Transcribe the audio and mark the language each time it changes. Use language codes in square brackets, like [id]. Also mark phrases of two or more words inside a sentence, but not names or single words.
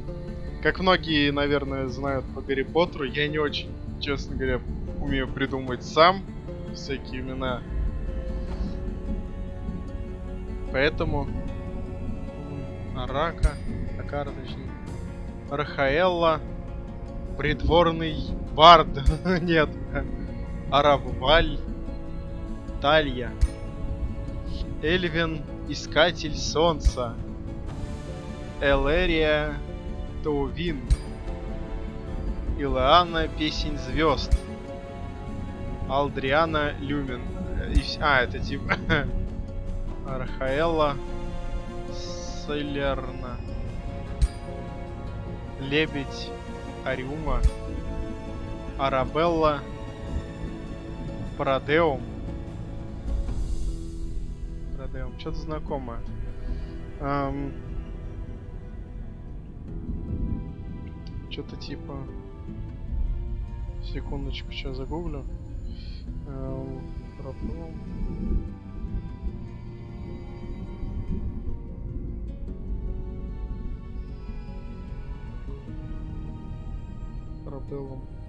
[ru] Как многие, наверное, знают по Гарри Поттеру, я не очень, честно говоря, умею придумывать сам всякие имена. Поэтому Арака, Акара, точнее. Рахаэлла, придворный бард. Нет. Арабваль, Талья. Эльвин, искатель солнца. Элерия, Тоувин. Илеана, песень звезд. Алдриана, Люмен. Это типа... Рахаэлла, Селерна. Лебедь, Ариума. Арабелла, Парадеум. Парадеум, что-то знакомое. Что-то типа... Секундочку, сейчас загуглю. Парадеум. Парабеллум.